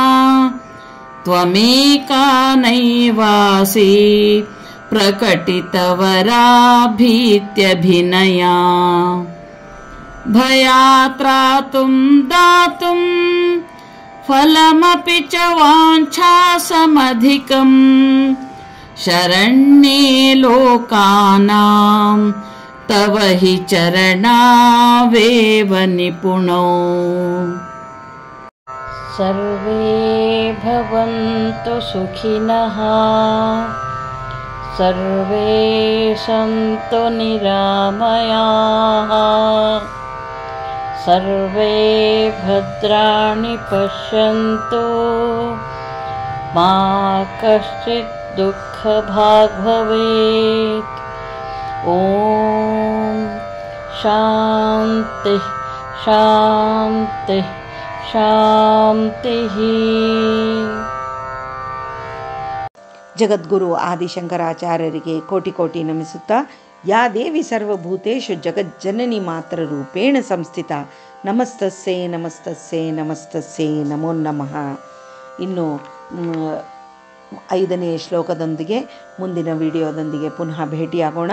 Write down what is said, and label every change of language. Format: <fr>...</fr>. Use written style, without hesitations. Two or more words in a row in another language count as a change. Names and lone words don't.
<sa>ತ್ವಮೇಕಾ ನೈವಾಸಿ ಪ್ರಕಟಿತವರಾಭೀತ್ಯಭಿನಯಾ ಭಯಾತ್ರಾತುಂ ದಾತುಂ ಫಲಮಪಿ ಚ ವಾಂಛಾಸಮಧಿಕಂ ಶರಣ್ಯೇ ಲೋಕಾನಾಂ ತವ ಹಿ ಚರಣಾವೇವ ನಿಪುಣೋ. ಸರ್ವೇ ಭವಂತು ಸುಖಿನಃ ಸರ್ವೇ ಸಂತು ನಿರಾಮಯಾಃ ಸರ್ವೇ ಭದ್ರಾಣಿ ಪಶ್ಯಂತು ಮಾ ಕಶ್ಚಿತ್ ದುಃಖಭಾಗ್ ಭವೇತ್. ಓಂ ಶಾಂತಿ ಶಾಂತಿ ಶಾಂತಿ.</sa> <kn>ಜಗದ್ಗುರು ಆದಿಶಂಕರಾಚಾರ್ಯರಿಗೆ ಕೋಟಿ ಕೋಟಿ ನಮಿಸುತ್ತಾ,</kn> <sa>ಯಾ ದೇವಿ ಸರ್ವಭೂತೇಷು ಜಗಜ್ಜನನಿ ಮಾತ್ರ ರೂಪೇಣ ಸಂಸ್ಥಿತ ನಮಸ್ತಸ್ಸೇ ನಮಸ್ತಸ್ಸೇ ನಮಸ್ತಸ್ಸೇ ನಮೋ ನಮಃ.</sa> <kn>ಇನ್ನು 5ನೇ ಶ್ಲೋಕದೊಂದಿಗೆ ಮುಂದಿನ ವಿಡಿಯೋದೊಂದಿಗೆ ಪುನಃ ಭೇಟಿಯಾಗೋಣ.</kn>